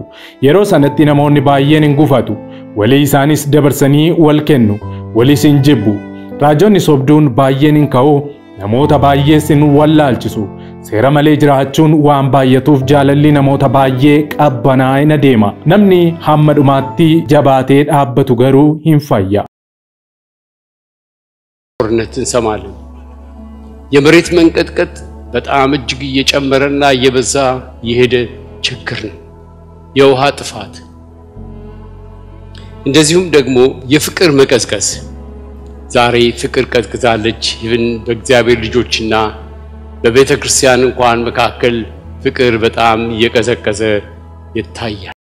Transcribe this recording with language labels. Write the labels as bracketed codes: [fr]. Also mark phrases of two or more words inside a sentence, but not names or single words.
[om] Yeroo sanatti namoonni baay'een hin gufatu. Walii isaanis dabarsanii wal kennu. Walis hin jibbu. Raajonni sobduun baay'een hin ka'u. Namoota baay'ees hin wallaalchisu. Seera malee jiraachuun waan baay'atuuf jaalalli namoota baay'ee qabbanaa'ina deema. Namni hamma dhumaatti jabaatee dhaabbatu garuu hin fayya. [am] ጦርነት እንሰማለን። የመሬት መንቀጥቀጥ በጣም እጅግ እየጨመረና እየበዛ የሄደ ችግር ነው። የውሃ ጥፋት እንደዚሁም ደግሞ የፍቅር መቀዝቀዝ ዛሬ ፍቅር ቀዝቅዛለች። ይህን በእግዚአብሔር ልጆችና በቤተ ክርስቲያን እንኳን መካከል ፍቅር በጣም እየቀዘቀዘ ይታያል።